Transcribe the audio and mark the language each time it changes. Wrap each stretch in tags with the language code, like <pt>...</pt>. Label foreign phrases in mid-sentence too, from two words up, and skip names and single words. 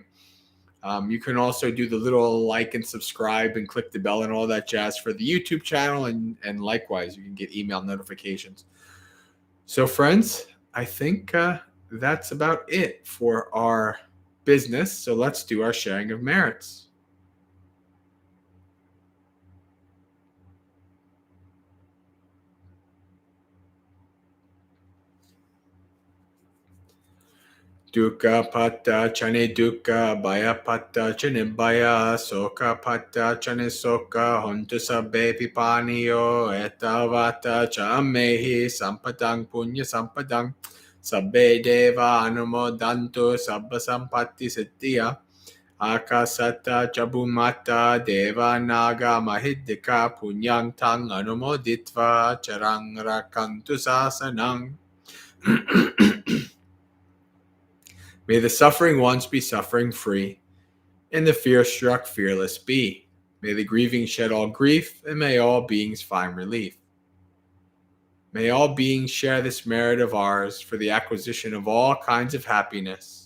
<en>You can also do the little like and subscribe and click the bell and all that jazz for the YouTube channel, and likewise, you can get email notifications. So friends, I think that's about it for our business. So let's do our sharing of merits.</en> <pi>Dukkha patta chane dukkha, bhaya patta chane bhaya, soka patta chane soka, hontu sabbe pipaniyo, etavata chamehi, sampadang punya sampadang, sabbe deva anumodantu, sabba sampatti siddhya, akasata chabumata, deva naga mahiddhika, punyang tang anumoditva, charang rakantu sasanang.</pi> <en>May the suffering ones be suffering free, and the fear-struck fearless be. May the grieving shed all grief, and may all beings find relief. May all beings share this merit of ours for the acquisition of all kinds of happiness.</en>